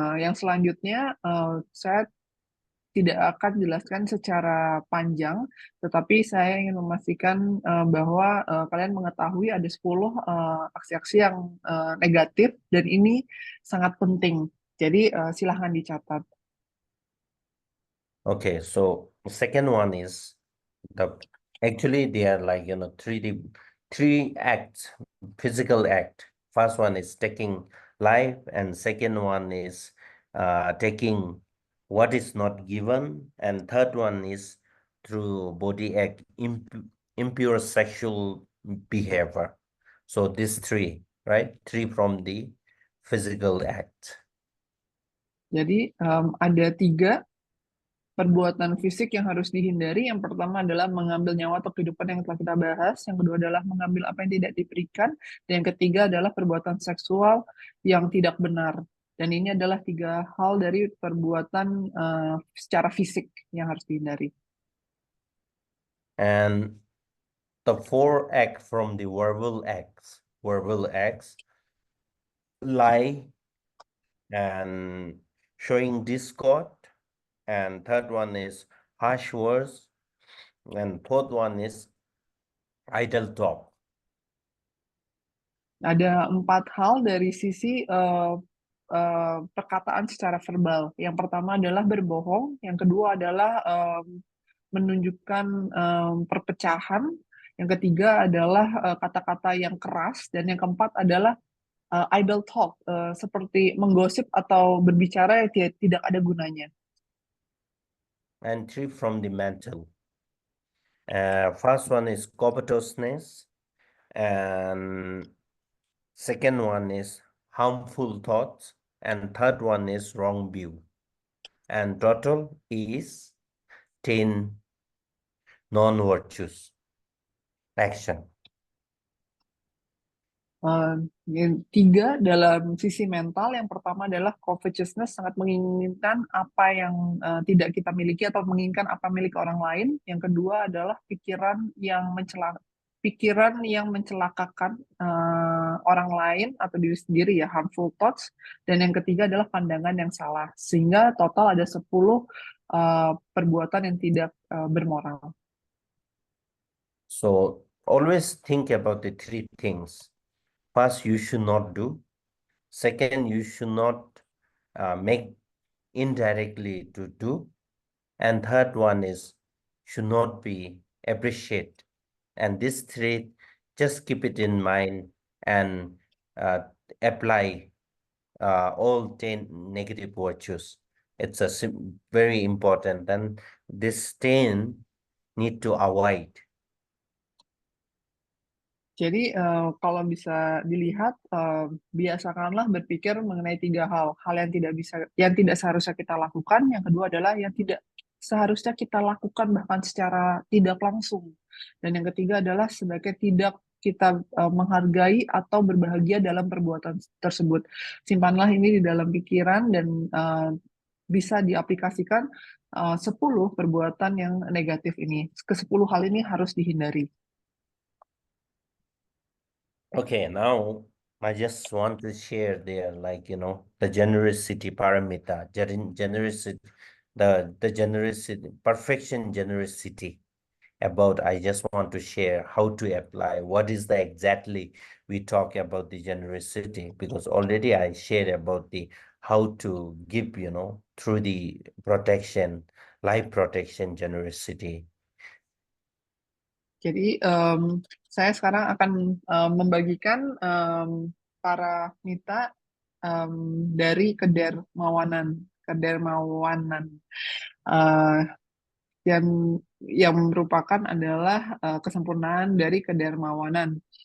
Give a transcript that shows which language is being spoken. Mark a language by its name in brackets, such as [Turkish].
[Indonesian] Yang selanjutnya saya tidak akan jelaskan secara panjang, tetapi saya ingin memastikan bahwa kalian mengetahui ada 10 aksi-aksi yang negatif dan ini sangat penting. Jadi silahkan dicatat. [English] Okay, so the second one is actually they are like, three acts, physical act. First one is taking life, and second one is taking what is not given, and third one is through body act, impure sexual behavior. So these three, right? Three from the physical act. [Indonesian] Jadi ada 3 perbuatan fisik yang harus dihindari. Yang pertama adalah mengambil nyawa atau kehidupan yang telah kita bahas. Yang kedua adalah mengambil apa yang tidak diberikan. Dan yang ketiga adalah perbuatan seksual yang tidak benar. Dan ini adalah 3 hal dari perbuatan secara fisik yang harus dihindari. [English] And the 4 act from the verbal acts, lie and showing discord, and third one is harsh words, and fourth one is idle talk. [Indonesian] Ada 4 hal dari sisi perkataan secara verbal. Yang pertama adalah berbohong, yang kedua adalah menunjukkan perpecahan, yang ketiga adalah kata-kata yang keras, dan yang keempat adalah [English] idle talk, [Indonesian] seperti menggosip atau berbicara yang tidak ada gunanya. [English] And 3 from the mental. First one is covetousness, and second one is harmful thoughts, and third one is wrong view. And total is 10 non-virtues action. [Indonesian] Yang 3 dalam sisi mental, yang pertama adalah covetousness, sangat menginginkan apa yang tidak kita miliki atau menginginkan apa milik orang lain. Yang kedua adalah pikiran yang mencelakakan orang lain atau diri sendiri, ya, [English] harmful thoughts. [Indonesian] Dan yang ketiga adalah pandangan yang salah. Sehingga total ada 10 perbuatan yang tidak bermoral. [English] So always think about the 3 things. First, you should not do. Second, you should not make indirectly to do. And third one is should not be appreciate. And these 3, just keep it in mind and apply all 10 negative virtues. It's very important, and this 10 need to avoid. [Indonesian] Jadi kalau bisa dilihat, biasakanlah berpikir mengenai 3 hal yang tidak seharusnya kita lakukan. Yang kedua adalah yang tidak seharusnya kita lakukan bahkan secara tidak langsung. Dan yang ketiga adalah sebaiknya tidak kita menghargai atau berbahagia dalam perbuatan tersebut. Simpanlah ini di dalam pikiran dan bisa diaplikasikan 10 perbuatan yang negatif ini. Ke-10 hal ini harus dihindari. [English] Okay, now I just want to share there, like, the generosity parameter, generosity, the generosity, perfection generosity about, I just want to share how to apply, what is the exactly we talk about the generosity, because already I shared about the how to give, through the protection, life protection generosity. [Indonesian] Jadi saya sekarang akan membagikan para mita dari kedermawanan, uh, yang merupakan adalah kesempurnaan dari kedermawanan.